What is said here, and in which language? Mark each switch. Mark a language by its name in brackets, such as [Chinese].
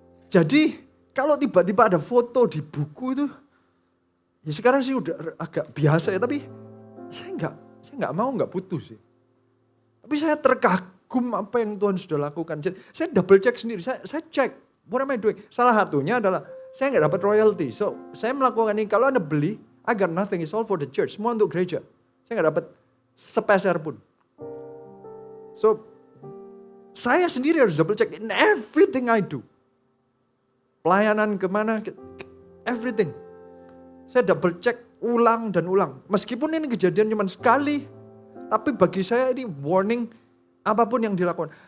[Indonesian] Jadi kalau tiba-tiba ada foto di buku itu, ya sekarang sih udah agak biasa ya. Tapi saya nggak mau, nggak butuh sih. Tapi saya terkagum apa yang Tuhan sudah lakukan. Jadi saya double check sendiri. Saya cek, [English] what am I doing? [Indonesian] Salah satunya adalah saya nggak dapat royalty. So saya melakukan ini. Kalau Anda beli, [English] I got nothing, it's all for the church. [Indonesian] Semua untuk gereja. Saya nggak dapat sepeser pun. [English] So, [Indonesian] saya sendiri harus [English] double check in everything I do. [Indonesian] Pelayanan kemana, everything. Saya double check ulang dan ulang. Meskipun ini kejadian cuma sekali, tapi bagi saya ini warning apapun yang dilakukan.